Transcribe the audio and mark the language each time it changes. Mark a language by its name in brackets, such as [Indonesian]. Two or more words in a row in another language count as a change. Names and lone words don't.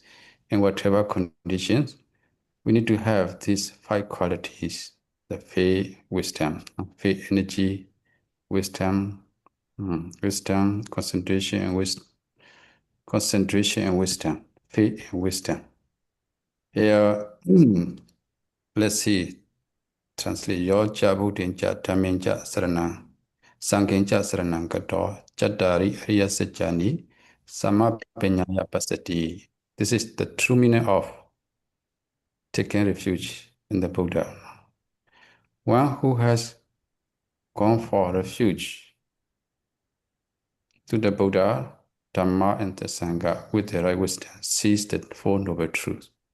[English] In whatever conditions, we need to have these 5 qualities: the faith, wisdom, faith, energy, wisdom, wisdom, concentration, and wisdom. Concentration and wisdom, faith and wisdom. Here, let's see, translate your [Pali] Buddhin cha Dhamin cha Saranang, Sanghin cha Saranang Gato, Chattari Ariya Sajjani, Sama Penyaya Pasati. [English] This is the true meaning of taking refuge in the Buddha. One who has gone for refuge to the Buddha, Dhamma, and the Sangha with the right wisdom sees the Four Noble Truths.